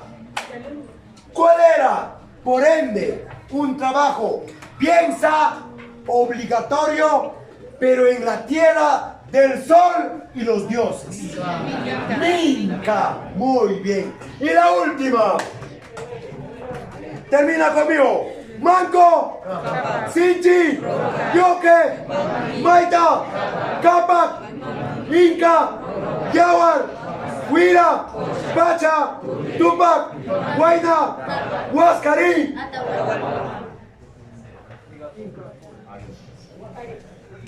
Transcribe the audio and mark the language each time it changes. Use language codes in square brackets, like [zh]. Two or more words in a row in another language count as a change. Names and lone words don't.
[es] ¿Cuál era, por ende, un trabajo, piensa, obligatorio, pero en la tierra del sol y los dioses? Minca. Muy bien. Y la última. Termina conmigo. Manco, Sinchi, Yoke, Maita, Capac, Inca, Yawar, Huira, Pacha, Tupac, Huayna, Huascarí.